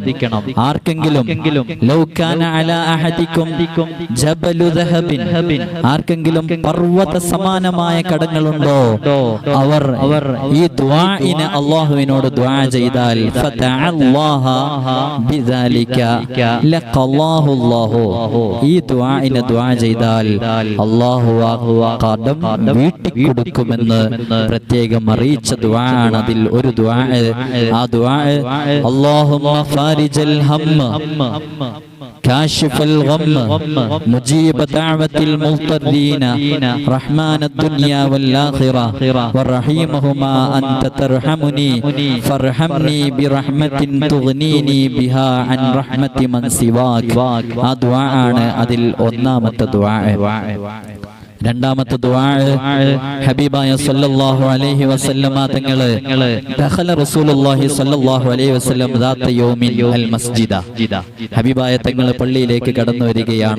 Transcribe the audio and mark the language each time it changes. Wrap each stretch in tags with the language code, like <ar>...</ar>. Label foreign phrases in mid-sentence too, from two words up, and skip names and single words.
<ml>ആർക്കെങ്കിലും</ml> <ar>لو كان على أحدكم جبل ذهب,</ar> <ml>ആർക്കെങ്കിലും പർവ്വത സമാനമായ കടങ്ങളുണ്ടോ, അവർ ഈ ദുആഇനെ അല്ലാഹുവിനോട് ദുആ ചെയ്താൽ</ml> <ar>فدعا الله بذلك لقضاه الله,</ar> <ml>ഈ ദുആഇനെ ദുആ ചെയ്താൽ അല്ലാഹു ആ കടം വീട്ടിക്കൊടുക്കുമെന്ന് പ്രത്യേകം അറിയിച്ച ദുആ ആണ്. അതിൽ ഒരു ദുആ, ആ ദുആ</ml> <ar>اللهم فارج الهم كاشف الغم مجيب دعوة المضطرين رحمن الدنيا والآخرة ورحيمهما أنت ترحمني فارحمني برحمة تغنيني بها عن رحمة من سواك.</ar> <ml>ആ ദുആ ആണ് അതിൽ ഒന്നാമത്തെ ദുആ. രണ്ടാമത്തെ ദുആ ഹബീബായ</ml> <ar>صلى الله عليه وسلم തങ്ങളെ دخل رسول الله صلى الله عليه وسلم ذات يوم المسجد,</ar> <ml>ഹബീബായ തങ്ങൾ പള്ളിയിലേക്ക് കടന്നു വരികയാണ്.</ml>